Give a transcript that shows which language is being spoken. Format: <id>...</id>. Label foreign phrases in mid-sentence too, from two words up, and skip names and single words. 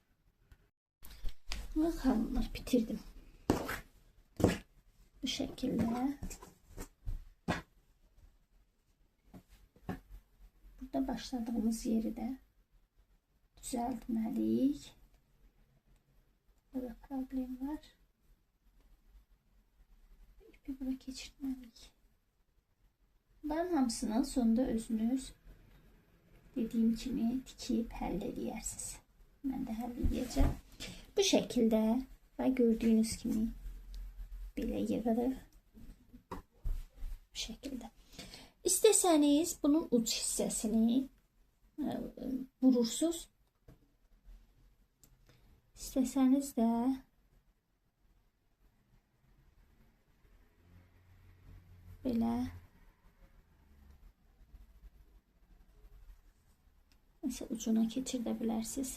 <tr>Bakalım, bitirdim. Bu şekilde. Burada başladığımız yeri de düzeltmeliyik. Burada problem var. İpi bura geçirmeliyik.</tr> <az>Bunların hamısının sonunda özünüz dediğim kimi tikip həll edirsiniz.</az> <tr>Ben de həll edeceğim. Bu şekilde ve gördüğünüz gibi</tr> <az>belə yığırıq.</az> <tr>Bu şekilde.</tr> <az>İstəsəniz bunun uç hissəsini vurursunuz. İstəsəniz də belə mesela ucuna keçirdə bilərsiniz.</az>